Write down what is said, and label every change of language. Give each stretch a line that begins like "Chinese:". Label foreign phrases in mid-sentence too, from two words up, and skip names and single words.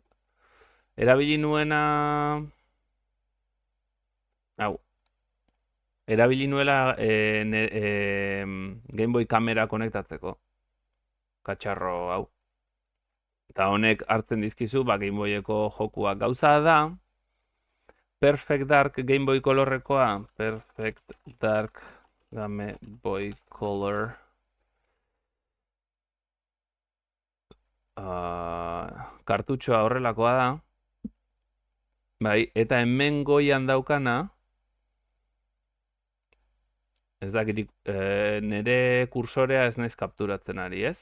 Basque: Erabili nuena... Hau. Erabili nuela Game Boy kamera konektatzeko. Katxarro hau. Eta honek hartzen dizkizu, Game Boyeko jokuak. Gauza da, Perfect Dark Game Boy Colorrekoa. Perfect Dark Game Boy Color. Kartutxoa horrelakoa da. Bai, eta hemen goian daukana, ez dakit, nire kursorea ez naiz kapturatzen ari, ez?